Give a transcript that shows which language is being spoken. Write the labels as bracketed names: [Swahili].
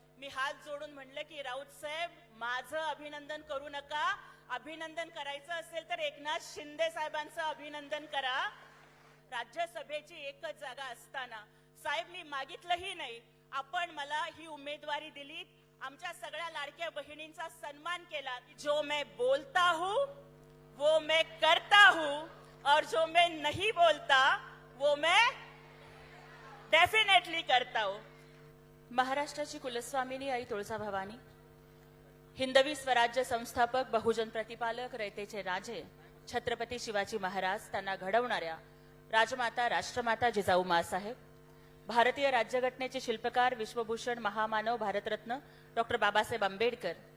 [Marathi] मी हात जोडून म्हणलं की राऊत साहेब, माझं अभिनंदन करू नका, अभिनंदन करायचं असेल तर एकनाथ शिंदे साहेबांचं अभिनंदन करा. राज्यसभेची एकच जागा असताना साहेब मी मागितलंही नाही, आपण मला ही उमेदवारी दिली, आमच्या सगळ्या लाडक्या बहिणींचा सन्मान केला. [Hindi] जो मैं बोलता हूँ वो मैं करता हूँ और जो मैं नहीं बोलता वो मैं डेफिनेटली करता हूँ. [Marathi] महाराष्ट्राची कुलस्वामिनी आई तुळजाभवानी, हिंदवी स्वराज्य संस्थापक, बहुजन प्रतिपालक, रयतेचे राजे छत्रपती शिवाजी महाराज, त्यांना घडवणाऱ्या राजमाता राष्ट्रमाता जिजाऊ माँसाहेब, भारतीय राज्यघटनेचे शिल्पकार, विश्वभूषण, महामानव, भारतरत्न डॉक्टर बाबासाहेब आंबेडकर,